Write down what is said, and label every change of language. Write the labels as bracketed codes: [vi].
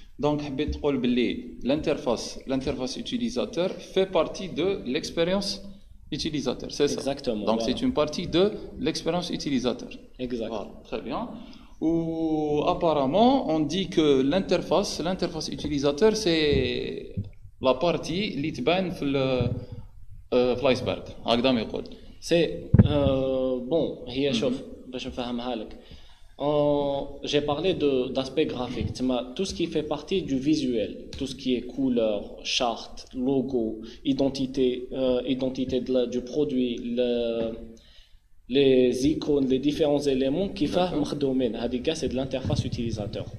[fr] Donc, l'interface utilisateur fait partie de l'expérience utilisateur, c'est ça? Exactement. Donc, voilà. C'est une partie de l'expérience utilisateur. Exact. Voilà, très bien. Ou apparemment, on dit que l'interface utilisateur, c'est la partie qui [ar] تبان في [fr] l'iceberg. [ar] هكذا يقول. [fr] C'est bon, [ar] هي شوف باش نفهمها لك. [fr] J'ai parlé d'aspect graphique, tout ce qui fait partie du visuel, tout ce qui est couleur, charte, logo, identité du produit, les icônes, les différents éléments qui font c'est de l'interface utilisateur.